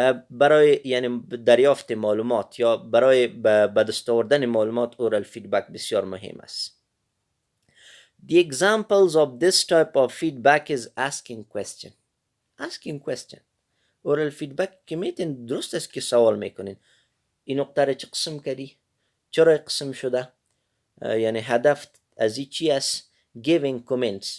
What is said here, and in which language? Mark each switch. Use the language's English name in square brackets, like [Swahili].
[Persian] برای یعنی دریافت معلومات یا برای به دست آوردن معلومات oral feedback بسیار مهم است. [English] The examples of this type of feedback is asking question. Asking question. [Persian] oral feedback که میتین درست است که سوال میکنین. این نقطه را چه قسم کردی؟ چرا قسم شده؟ یعنی هدف از این چی است؟ [English] Giving comments.